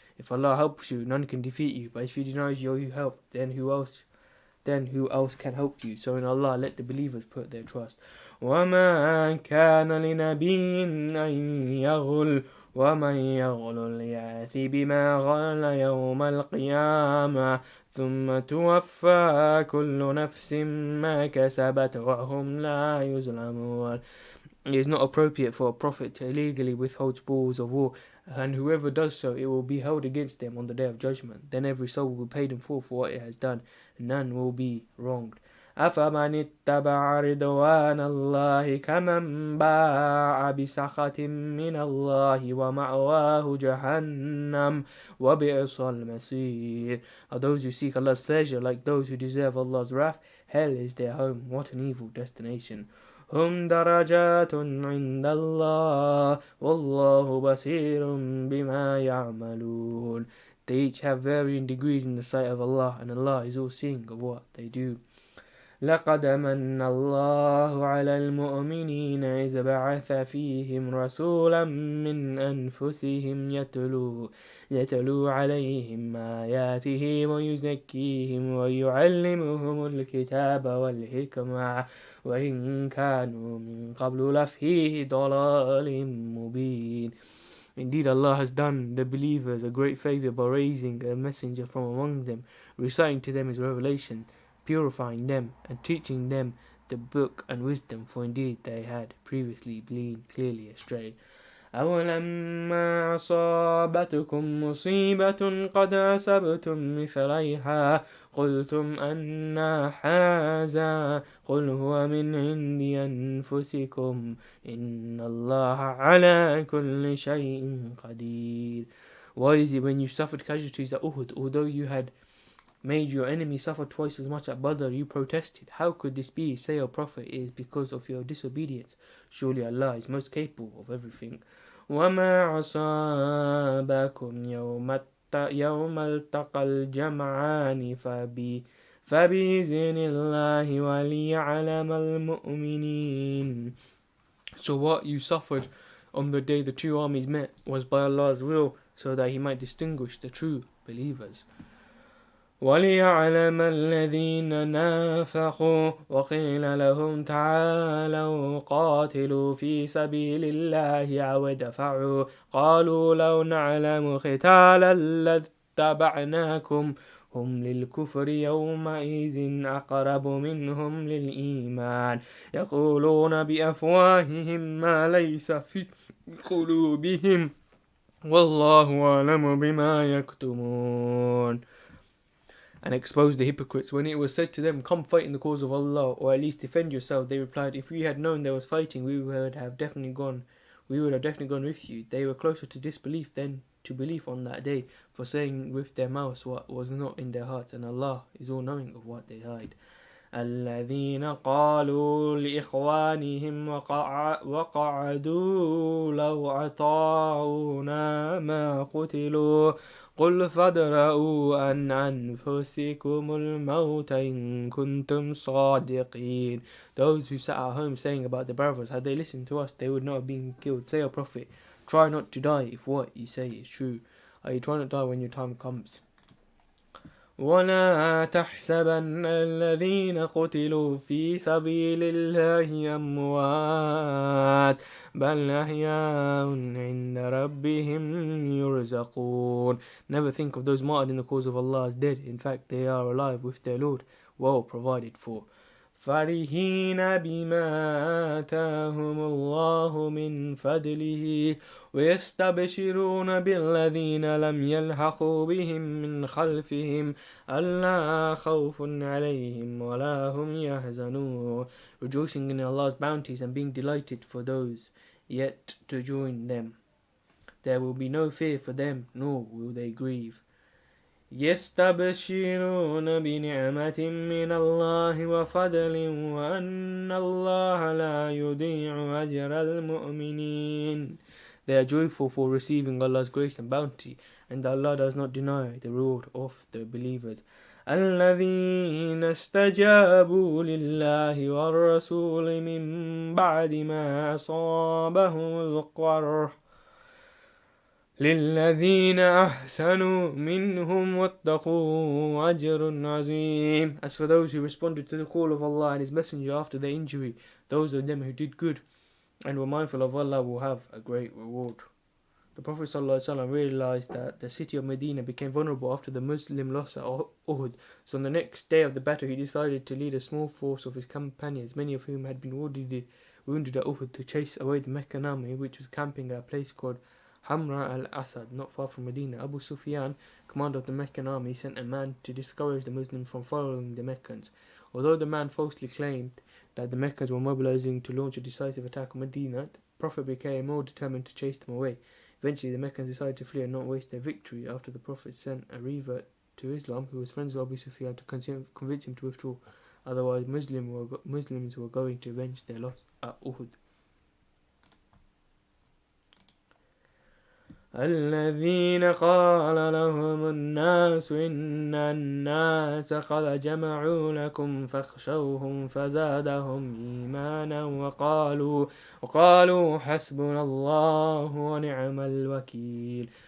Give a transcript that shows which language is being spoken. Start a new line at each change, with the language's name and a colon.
English: If Allah helps you, none can defeat you. But if He denies you help, then who else can help you? So in Allah, let the believers put their trust.
Arabic: وما كان لنبي أن يغل ومن يغل يأت بما غل يوم القيامة ثم توفى كل نفس ما كسبت وهم لا يظلمون.
English: It is not appropriate for a prophet to illegally withhold spoils of war, and whoever does so, it will be held against them on the Day of Judgment. Then every soul will be paid in full for what it has done, and none will be wronged.
Arabic: أفمن اتبع رضوان الله كمن باع بسخط من الله ومأواه جهنم وبئس المصير.
English: Are those who seek Allah's pleasure like those who deserve Allah's wrath? Hell is their home. What an evil destination.
Arabic: هم درجات عند الله والله بصير بما يعملون.
English: They each have varying degrees in the sight of Allah, and Allah is all seeing of what they do.
Arabic: لقد من الله على المؤمنين إذ بعث فيهم رسولا من أنفسهم يتلو عليهم آياته ويزكيهم ويعلمهم الكتاب والحكمة وإن كانوا من قبل لفي ضلال مبين.
English: Indeed, Allah has done the believers a great favor by raising a messenger from among them, reciting to them His revelation, purifying them, and teaching them the book and wisdom, for indeed they had previously been clearly astray.
Arabic: أولما أصابتكم مصيبة قد أصبتم مثليها قلتم أنى هذا قل هو من عند أنفسكم إن الله على كل شيء قدير.
English: Why is it when you suffered casualties at Uhud, although you had made your enemy suffer twice as much at Badr, you protested? How could this be? Say, O Prophet, it is because of your disobedience. Surely Allah is most capable of everything.
Arabic: وما أصابكم يوم التقى الجمعان فبإذن الله وليعلم المؤمنين.
English: So what you suffered on the day the two armies met was by Allah's will, so that He might distinguish the true believers.
Arabic: وَلِيَعْلَمَ الَّذِينَ نَافَقُوا وَقِيلَ لَهُمْ تَعَالَوْا قَاتِلُوا فِي سَبِيلِ اللَّهِ أَوِ ادْفَعُوا قَالُوا لَوْ نَعْلَمُ قِتَالًا لَاتَّبَعْنَاكُمْ هم للكفر يومئذ أقرب منهم للإيمان يقولون بأفواههم ما ليس في قلوبهم والله أعلم بما يكتمون.
English: And exposed the hypocrites. When it was said to them, come fight in the cause of Allah, or at least defend yourself, they replied, if we had known there was fighting, we would have definitely gone with you. They were closer to disbelief than to belief on that day, for saying with their mouths what was not in their hearts, and Allah is all knowing of what they hide.
Arabic: الذين قالوا لإخوانهم وقعدوا لو أطاعونا ما قتلوا قل فادرءوا عن أنفسكم الموت إن كنتم صادقين.
English: Those who sat at home saying about the brothers, had they listened to us, they would not have been killed. Say, O Prophet, try not to die if what you say is true. You try not to die when your time comes.
Arabic: ولا تحسبن الذين قتلوا في سبيل الله أموات بل أحياء عند ربهم يرزقون.
English: Never think of those martyred in the cause of Allah as dead. In fact, they are alive with their Lord, well provided for.
Arabic: فرحين بما آتاهم الله من فضله ويستبشرون بالذين لم يلحقوا بهم من خلفهم ألا خوف عليهم ولا هم يحزنون.
English: Rejoicing in Allah's bounties and being delighted for those yet to join them. There will be no fear for them, nor will they grieve.
Arabic: يستبشرون بنعمة من الله وفضل وأن الله لا يضيع أجر المؤمنين.
English: They are joyful for receiving Allah's grace and bounty, and Allah does not deny the reward of the believers.
Arabic: الذين استجابوا لله والرسول من بعد ما أصابهم القرح للذين أحسنوا منهم واتقوا أجر عظيم.
English: As for those who responded to the call of Allah and His Messenger after their injury, those of them who did good and were mindful of Allah will have a great reward. The Prophet ﷺ realized that the city of Medina became vulnerable after the Muslim loss at Uhud. So on the next day of the battle, he decided to lead a small force of his companions, many of whom had been wounded at Uhud, to chase away the Meccan army, which was camping at a place called Hamra al-Asad, not far from Medina. Abu Sufyan, commander of the Meccan army, sent a man to discourage the Muslims from following the Meccans. Although the man falsely claimed that the Meccans were mobilizing to launch a decisive attack on Medina, the Prophet became more determined to chase them away. Eventually, the Meccans decided to flee and not waste their victory after the Prophet sent a revert to Islam who was friends of Abu Sufyan to convince him to withdraw. Otherwise, Muslims were going to avenge their loss at Uhud.
Arabic: الذين قال لهم الناس إن الناس قد جمعوا لكم فاخشوهم فزادهم إيمانا وقالوا حسبنا الله ونعم الوكيل.